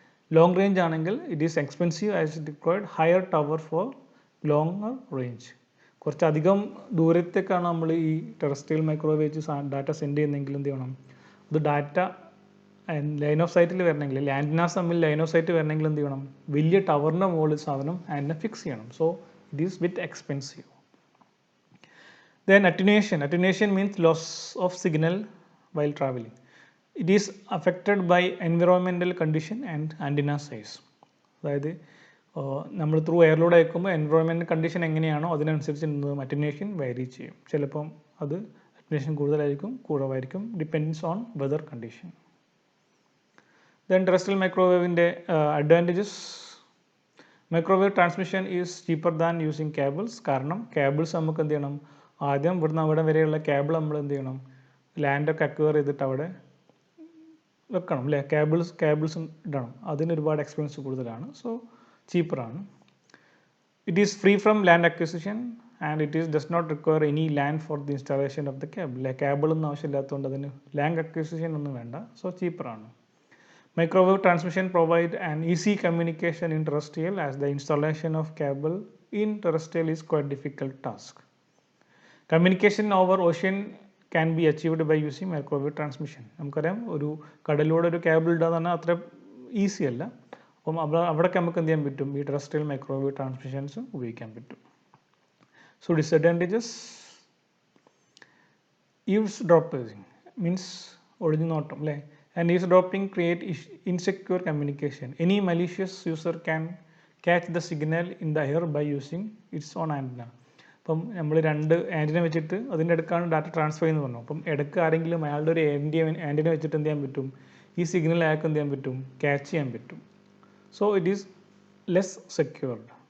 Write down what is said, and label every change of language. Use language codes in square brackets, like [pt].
[en] long range [ml] ആണെങ്കിൽ [en] It is expensive as it required higher tower for longer range. [ml] കുറച്ചധികം ദൂരത്തേക്കാണ് നമ്മൾ ഈ terrestrial microwave വെച്ച് ഡാറ്റ സെൻഡ് ചെയ്യുന്നതെങ്കിൽ എന്ത് ചെയ്യണം, അത് ഡാറ്റ ലൈൻ ഓഫ് സൈറ്റിൽ വരണമെങ്കിൽ, ആൻറ്റിനാസ് തമ്മിൽ ലൈൻ ഓഫ് സൈറ്റ് വരണമെങ്കിൽ എന്ത് ചെയ്യണം, വലിയ ടവറിൻ്റെ മുകളിൽ സാധനം ആൻറ്റിന ഫിക്സ് ചെയ്യണം. [en] So it is bit expensive. Then attenuation means loss of signal while traveling. It is affected by environmental condition and antenna size. [ml] അതായത് നമ്മൾ ത്രൂ എയറിലൂടെ അയക്കുമ്പോൾ എൻവയോൺമെൻറ്റ് കണ്ടീഷൻ എങ്ങനെയാണോ അതിനനുസരിച്ച് അറ്റന്വേഷൻ വേരി ചെയ്യും. ചിലപ്പം അത് അറ്റന്വേഷൻ കൂടുതലായിരിക്കും, കുറവായിരിക്കും, [en] Depends on weather condition. Then terrestrial മൈക്രോവേവിൻ്റെ advantages. Microwave transmission is cheaper than using cables. [ml] കാരണം കേബിൾസ് നമുക്ക് എന്ത് ചെയ്യണം, ആദ്യം ഇവിടുന്ന് അവിടെ വരെയുള്ള കേബിൾ നമ്മൾ എന്ത് ചെയ്യണം, ലാൻഡൊക്കെ അക്വയർ ചെയ്തിട്ട് അവിടെ വെക്കണം അല്ലേ, കേബിൾസ് ഇടണം. അതിന് ഒരുപാട് എക്സ്പെൻസ് കൂടുതലാണ്. So ചീപ്പറാണ്. [en] It is free from land acquisition and it is does not require any land for the installation of the cable. [ml] കേബിളൊന്നും ആവശ്യമില്ലാത്തതുകൊണ്ട് അതിന് ലാൻഡ് അക്വിസിഷൻ ഒന്നും വേണ്ട. So ചീപ്പറാണ്. [en] Microwave transmission provide an easy communication in terrestrial, as the installation of cable in terrestrial is quite difficult task. Communication over ocean can be achieved by using microwave transmission. [ml] നമുക്കറിയാം ഒരു കടലിലൂടെ ഒരു cable ഇടുക എന്ന് പറഞ്ഞാൽ അത്ര easy അല്ല. അപ്പം അവിടെയൊക്കെ നമുക്ക് എന്ത് ചെയ്യാൻ പറ്റും, ഈ ടെറസ്ട്രിയൽ മൈക്രോവേവ് ട്രാൻസ്മിഷൻസ് ഉപയോഗിക്കാൻ പറ്റും. So disadvantages. ഈവ്സ്ഡ്രോപ്പിംഗ് മീൻസ് ഒളിഞ്ഞു നോട്ടം അല്ലേ. [en] And eavesdropping create insecure communication. Any malicious user can catch the signal in the air by using its own antenna. [ml] അപ്പം നമ്മൾ രണ്ട് ആൻറ്റിന വെച്ചിട്ട് അതിൻ്റെ അടുക്കാണ് ഡാറ്റ ട്രാൻസ്ഫർ ചെയ്യുന്നത് പറഞ്ഞു. അപ്പം ഇടയ്ക്ക് ആരെങ്കിലും അയാളുടെ ഒരു ആൻറ്റിന വെച്ചിട്ട് എന്ത് ചെയ്യാൻ പറ്റും, ഈ സിഗ്നൽ അയാൾക്ക് എന്ത് ചെയ്യാൻ പറ്റും, ക്യാച്ച് ചെയ്യാൻ പറ്റും. [en] So it is less secured.